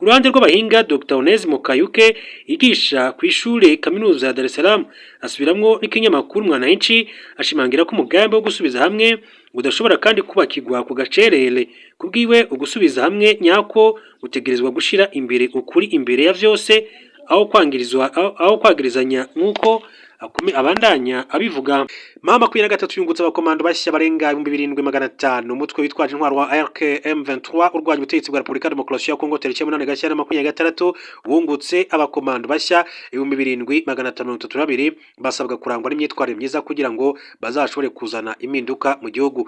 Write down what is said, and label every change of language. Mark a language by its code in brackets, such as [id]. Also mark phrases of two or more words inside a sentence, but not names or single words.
[rn] Ku ruhande rw'abahinga Dr Onesimo Kayuke yigisha ku ishure kaminuza ya Dar es Salaam asubiramwo n'ikinyamakuru Mwananchi ashimangira ko umugambi wo gusubiza hamwe udashobora kandi kubakirwa ku gacerere kubwiwe ugusubiza hamwe nyako gutegerezwa gushira imbere ukuri imbere ya vyose aho kwagirizanya nk'uko abandanya abivuga. [rw] Mama 23 yungutse abakomando bashya barenga 2500 umutwe witwaje intwaro wa RKM23 urwanya ubutegetsi bwa Republika Demokarasi ya Kongo tariki 8 Gashyantare 2026 wungutse abakomando bashya 2532 basabwa kurangwa n'imyitwarire myiza kugira ngo bazashobore kuzana impinduka mu gihugu.